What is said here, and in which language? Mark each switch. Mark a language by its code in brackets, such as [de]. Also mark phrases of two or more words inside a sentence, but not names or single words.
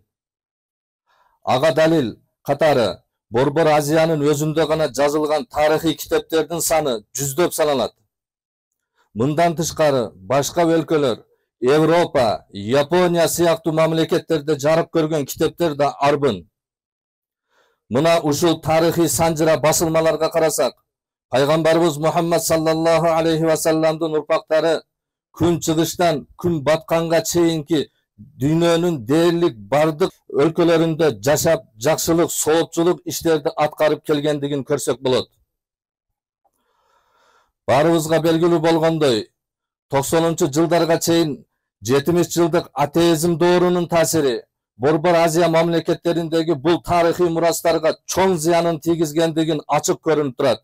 [ky] Ага далил катары Борбор Азиянын өзүндө гана жазылган тарыхый китептердин саны жүздөп саналат. Мындан тышкары башка өлкөлөр, Европа, Япония сыяктуу мамлекеттерде жарык көргөн китептер да арбын. Мына ушул тарыхый санжыра басылмаларга карасак, пайгамбарыбыз Мухаммад [ar] صلى الله عليه وسلم [ky] урпактары күн чыгыштан күн батканга чейинки дүйнөнүн дээрлик бардык өлкөлөрүндө жашап, жакшылык, соопчулук иштерди аткарып келгендигин көрсөк болот. Баарыбызга белгилүү болгондой, 90-жылдарга чейин 70 жылдык атеизм доорунун таасири Борбор Азия мамлекеттериндеги бул тарыхый мурастарга чоң зыянын тийгизгендигин ачык көрүнүп турат.